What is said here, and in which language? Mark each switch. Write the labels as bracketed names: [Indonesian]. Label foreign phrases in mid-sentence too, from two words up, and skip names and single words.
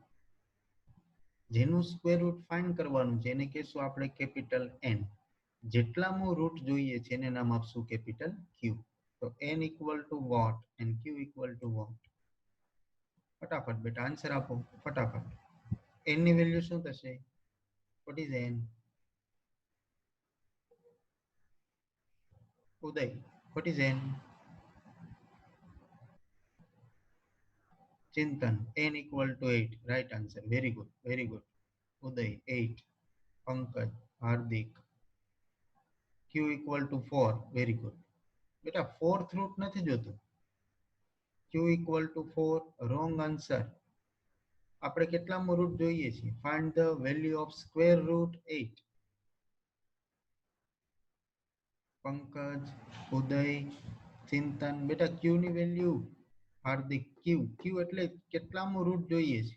[Gujarati] જેનું સ્ક્વેર રૂટ ફાઇન્ડ કરવાનું છે એને કહેશું આપણે કેપિટલ n. જેટલામું રૂટ જોઈએ છે એને નામ આપશું કેપિટલ q. [English] તો n equal to what and q equal to what? [Gujarati] ફટાફટ બેટા આન્સર આપો ફટાફટ. n ની વેલ્યુ શું થશે? [English] what is n? ઉદય, what is n? Chintan, n equal to 8. Right answer. Very good. Very good. Uday, 8. Pankaj, Hardik. Q equal to 4. Very good. [Gujarati] બેટા [English] fourth root [Gujarati] નથી જોતું. [English] q equal to 4 wrong answer. [Gujarati] આપણે કેટલામો રૂટ જોઈએ છીએ? [English] find the value of square root 8. [Gujarati] પંકજ, ઉદય, ચિંતન, બેટા q ની વેલ્યુ હાર્દિક q એટલે કેટલામો રૂટ જોઈએ છે?